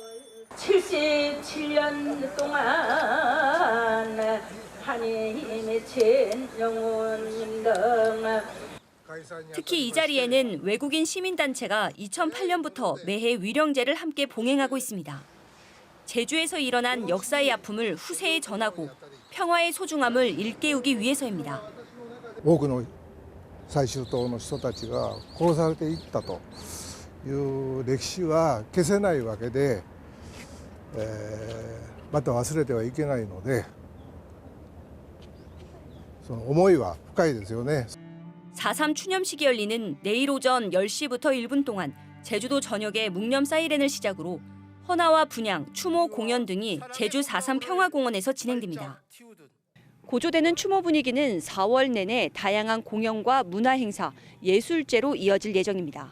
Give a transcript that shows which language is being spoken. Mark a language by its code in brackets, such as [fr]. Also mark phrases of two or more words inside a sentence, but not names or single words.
[ko] 77년 동안 하나님의 챈 영혼인가. 특히 이 자리에는 외국인 시민단체가 2008년부터 매해 위령제를 함께 봉행하고 있습니다. 제주에서 일어난 역사의 아픔을 후세에 전하고 평화의 소중함을 일깨우기 위해서입니다. [ja] 多くの最終党の人たちが殺されていったという歴史は消せないわけで、また忘れてはいけないので、その思いは深いですよね。 [ko] 4.3 추념식이 열리는 내일 오전 10시부터 1분 동안 제주도 전역에 묵념 사이렌을 시작으로 헌화와 분향, 추모 공연 등이 제주 4.3 평화공원에서 진행됩니다. 고조되는 추모 분위기는 4월 내내 다양한 공연과 문화 행사, 예술제로 이어질 예정입니다.